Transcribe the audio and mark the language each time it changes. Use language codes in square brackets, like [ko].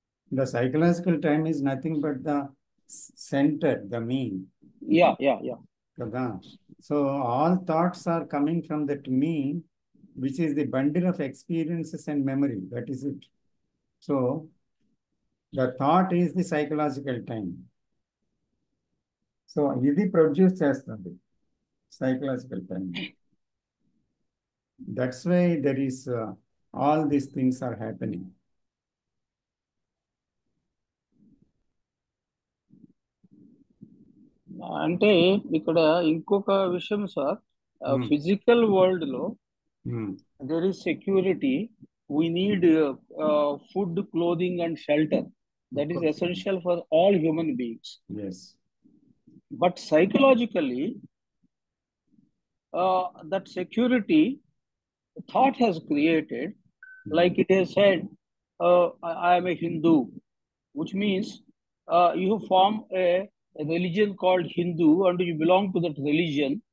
[en] The psychological time is nothing but the center, the mean. Yeah. So all thoughts are coming from that mean, which is the bundle of experiences and memory. That is it. So the thought is the psychological time. [te] So ఇది produce చేస్తుంది psychological pain. [en] That's why there is all these things are happening. [te] అంటే ఇక్కడ ఇంకొక విషయం sir, physical world లో [en] there is security. We need food, clothing, and shelter. That is essential for all human beings. Yes. But psychologically, that security thought has created, like it has said, I am a Hindu, which means you form a religion called Hindu and you belong to that religion.